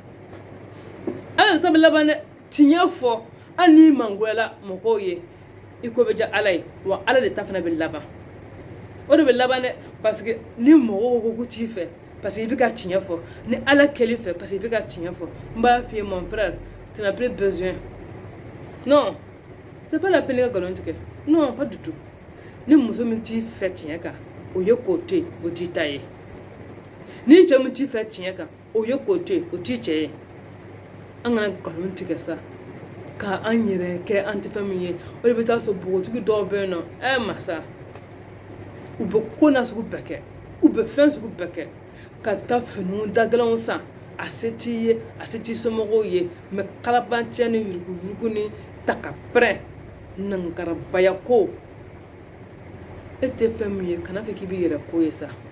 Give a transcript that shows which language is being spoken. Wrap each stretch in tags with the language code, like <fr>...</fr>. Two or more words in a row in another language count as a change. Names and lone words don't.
<bm>dɛ tiɲɛ fɔ hali ni mangoyala mɔgɔw ye i ko bɛ diya ala ye wa ala de ta fana bɛ laban o de bɛ laban dɛ</bm> <fr>parce que</fr> <bm>ni mɔgɔw ko k'u t'i fɛ</bm> <fr>parce que</fr> <bm>i bɛ ka tiɲɛ fɔ ni ala kɛl'i fɛ</bm> <fr>parce que</fr> <bm>i bɛ ka tiɲɛ fɔ n b'a f'i ye</bm> <fr>mon frère tu n'as plus besoin non c'est pas la peine</fr> <bm>ka nkalon tigɛ</bm> <fr>non pas du tout</fr> <bm>ni muso min t'i fɛ tiɲɛ kan o ye k'o to yen o t'i ta ye ni cɛ min t'i fɛ tiɲɛ kan o ye k'o to yen o t'i cɛ ye an kana nkalon tigɛ sa k'an yɛrɛ kɛ an tɛ fɛn min ye o de bɛ taa sɔrɔ npogotigi dɔw bɛ yen nɔ masa u bɛ ko na sugu bɛɛ kɛ u bɛ fɛn sugu bɛɛ kɛ ka taa finiw dagɛlɛnw san a se t'i ye a se t'i somɔgɔw ye mais kalabanciya ni yuruguyurugu ni takapɛrɛn nangarabaya ko e tɛ fɛn min ye kana fɛ k'i b'i yɛrɛ ko ye sa</bm>